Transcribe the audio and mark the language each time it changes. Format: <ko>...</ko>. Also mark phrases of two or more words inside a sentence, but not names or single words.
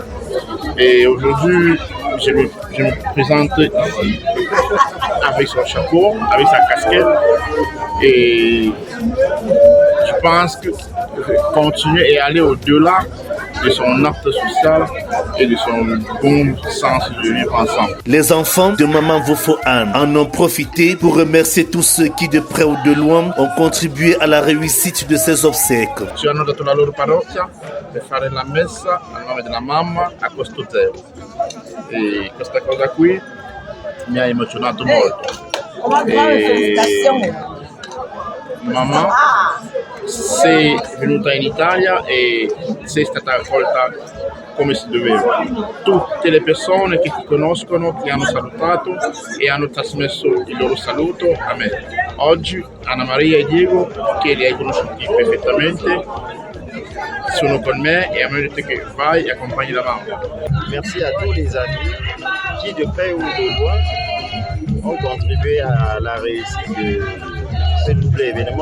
<fr>Et aujourd'hui, je me présente ici avec son chapeau, avec sa casquette, et je pense que continuer et aller au-delà de son acte social et de son bon sens de vivre ensemble. Les enfants de Maman Vofo Anne en ont profité pour remercier tous ceux qui, de près ou de loin, ont contribué à la réussite de ces obsèques.</fr> <it>Ci hanno dato la loro parrocchia per fare la messa a nome della mamma a costo zero. E questa cosa qui mi ha emozionato molto. E mamma sei venuta in Italia e sei stata accolta come si doveva. Tutte le persone che ti conoscono ti hanno salutato e hanno trasmesso il loro saluto a me. Oggi Anna Maria e Diego, che li hai conosciuti perfettamente, sono con me et hanno detto che vai e accompagni la mamma.</it> <fr>Merci à tous les amis qui, de près ou de loin, ont contribué à la réussite de ce double événement.</fr>